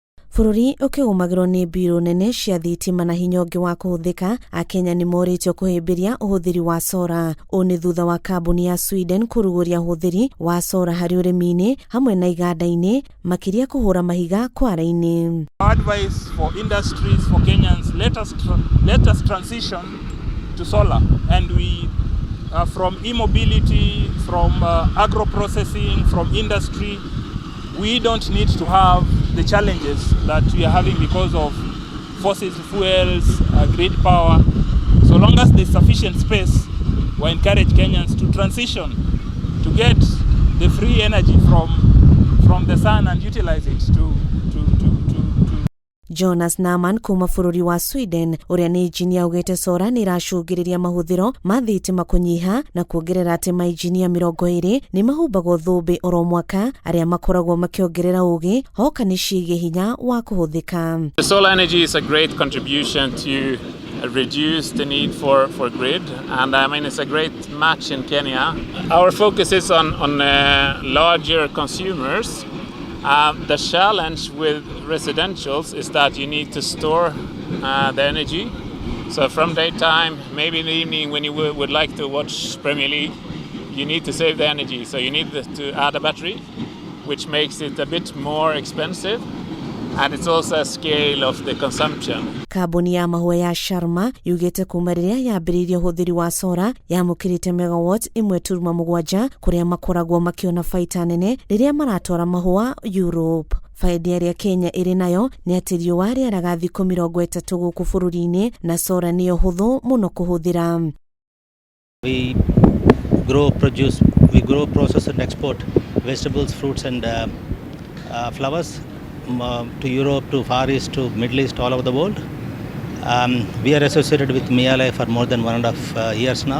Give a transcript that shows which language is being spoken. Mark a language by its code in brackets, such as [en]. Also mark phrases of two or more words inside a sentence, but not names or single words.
[ki] Bũrũri ũkĩgũmagĩrwo nĩ mbirũ nene cia thitima na hinya ũngĩ wa kũhũthĩka, Akenya nĩ morĩtio kũhĩmbĩria ũhũthĩri wa sora. Ũũ nĩ thutha wa kambuni ya Sweden kũrugũria ũhũthĩri wa sora harĩ ũrĩmi-inĩ hamwe na iganda-inĩ, makĩria kũhũra mahiga kwara-inĩ. [en] Advice for industries, for Kenyans, let us transition to solar, and we from e-mobility, from agro-processing, from industry, we don't need to have the challenges that we are having because of fossil fuels, grid power. So long as there's sufficient space, we encourage Kenyans to transition, to get the free energy from the sun and utilize it to [ki] Jonas Naman kuma bũrũri wa Sweden ũrĩa nĩ injinia ugĩte sora nĩ iracũngĩrĩria mahũthĩro ma thitima kũnyiha na kuongerera atĩ mainjinia 20 nĩ mahumbagwo thũmbĩ oro mwaka arĩa makoragwo makĩongerera ũgĩ hoka nĩ ciĩgiĩ hinya wa kũhũthĩka. [en] The solar energy is a great contribution to reduce the need for grid, and I mean it's a great match in Kenya. Our focus is on larger consumers. The challenge with residentials is that you need to store the energy. So from daytime, maybe in the evening when you would like to watch Premier League, you need to save the energy. So you need to add a battery, which makes it a bit more expensive. And it's also a scale of the consumption. [ki] Kambuni ya mahũa ya Sharma yugĩte kuma rĩrĩa yambĩrĩirie ũhũthĩri wa sora yamũkĩrĩte megawatt 1.7 kũrĩa makoragwo makĩona baita nene rĩrĩa maratwara mahũa Europe. Faida ĩrĩa Kenya ĩrĩ nayo nĩ atĩ riũa rĩaraga thikũ 30 gũkũ bũrũri-inĩ na sora nĩyo hũthũ mũno kũhũthĩra. [en] We grow, process and export vegetables, fruits and flowers to Europe, to Far East, to Middle East, all over the world. We are associated with Mawega for more than 1.5 years now.